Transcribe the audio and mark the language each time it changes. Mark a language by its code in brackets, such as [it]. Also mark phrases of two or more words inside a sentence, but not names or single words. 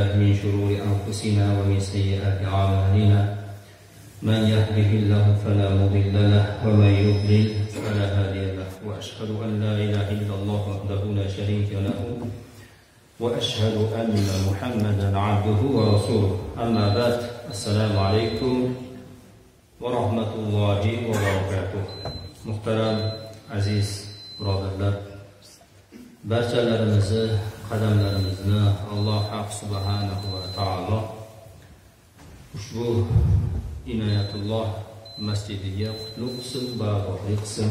[ar] من شرور أنفسنا ومن سيئات أعمالنا من يهده الله فلا مضل له ومن يضلل فلا هادي له وأشهد أن لا إله إلا الله وحده لا شريك له وأشهد أن محمدا عبده ورسوله أما بعد السلام عليكم ورحمة الله وبركاته. [uz] Muhtaram aziz birodarlar, barchalarimizni qadamlarimizni Alloh [ar] سبحانه وتعالى [uz] ushbu inoyatulloh masjidiga qutlug' qilsin, barakotli qilsin.